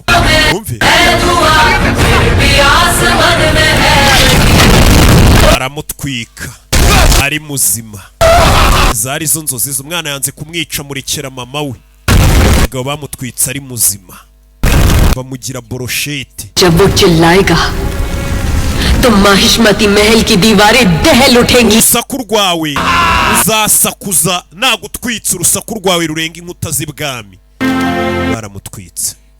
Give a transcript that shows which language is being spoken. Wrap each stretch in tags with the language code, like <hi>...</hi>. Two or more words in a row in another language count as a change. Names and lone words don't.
<rw>Umve. Aramutwika ari muzima. Zari zo nzozi z'umwana yanze kumwica murekera mama we. Ngo bamutwitse ari muzima. Bamugira boroshete.</rw> <hi>जब वो चिल्लाएगा तो माहिष्मती महल की दीवारें दहल उठेंगी.</hi> <rw>Urusaku rwawe uzasakuza nagutwitse. Urusaku rwawe rurenga inkuta z'ibwami. Baramutwitse.</rw>